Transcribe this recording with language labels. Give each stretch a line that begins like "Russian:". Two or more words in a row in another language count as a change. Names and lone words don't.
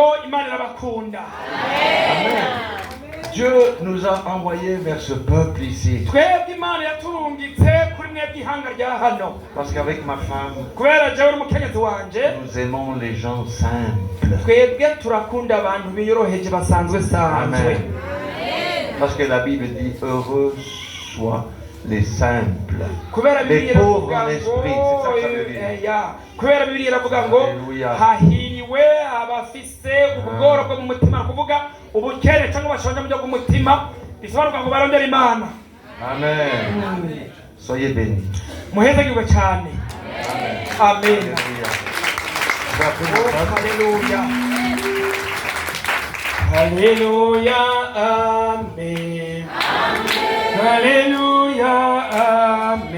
Rundi: mbabwire ngo Imana irabakunda. Amen.
French: Dieu nous a envoyés vers ce peuple ici.
Rundi: twebwe imana yaturungitse kuri mwebwe ihanga rya hano
French: Parce qu'avec ma femme,
Rundi: kubera jewe n'umukenyezi wanje
French: nous aimons les gens simples.
Rundi: twebwe turakunda abantu biyoroheje basanzwe sanzwe. Amen.
French: Parce que la Bible dit heureux soient les simples.
Rundi: kubera
French: Les
Rundi: Bibiliya
French: pauvres
Rundi: iravuga
French: en esprit, c'est ça que ça veut dire.
Rundi: kubera Bibiliya iravuga ngo
French: Alléluia.
Rundi: hahiriwe abafise ubugoro bwo mu mutima, kuvuga ubukene cyangwa bashonje mu byo bw'umutima, bisobanurwa ngo barondera imana.
French: Amen. Soyez bénis.
Rundi: muhezagirwe cyane. Amen.
French: Alléluia. Je vais appeler Oh, ma femme. Alléluia. Alléluia. Amen. Alléluia. Amen.